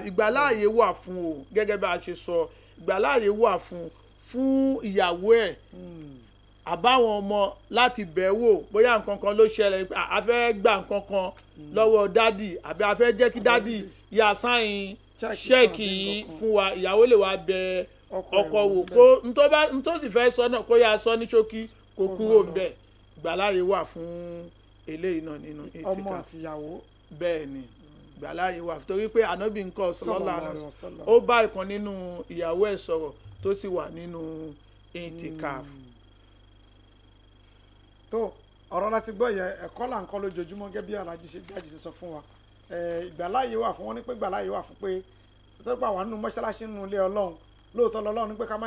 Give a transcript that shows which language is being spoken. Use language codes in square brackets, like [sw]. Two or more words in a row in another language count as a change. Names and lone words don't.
[yo] ìgbàláàyè wà fún o gẹ́gẹ́ bá a ṣe sọ ìgbàláàyè wà fún ìyàwó ẹ̀ àbáwọn ọmọ láti bẹ̀ wò bóyá nǹkan kan ló ṣẹlẹ̀ a fẹ́ gbà nǹkan kan lọ́wọ́ dádì àbí a fẹ́ jẹ́ kí dádì yà sáyìn ṣẹ́ẹ̀kì fún wa ìyàwó lè wá bẹ̀ ọkọ wò kó n tó sì fẹ́ sọ náà kó yà sọ ní ṣókí kó kúrò ń bẹ̀ ìgbàláyè wà fún eléyìí náà nínú itikaf ọmọ àtìyàwó bẹ́ẹ̀ ni ìgbàláyè wà torí pé ànábì nǹkan [ar] صلى الله عليه وسلم [yo] ó bá ìkan nínú ìyàwó ẹ̀ sọ̀rọ̀ tó sì wà nínú itikaf. tó ọ̀rọ̀ láti gbọ́ yẹ ẹ̀kọ́ là ń kọ́ lójoojúmọ́ gẹ́gẹ́ bí alájí ṣe sọ fún wa ìgbàláyè wà fún wọn ní pé ìgbàláyè wà fún pé tó pa wà nínú mọ́ṣáláṣí nínú ilé ọlọ́run lóòótọ́ lọ́lọ́run ní pé ká má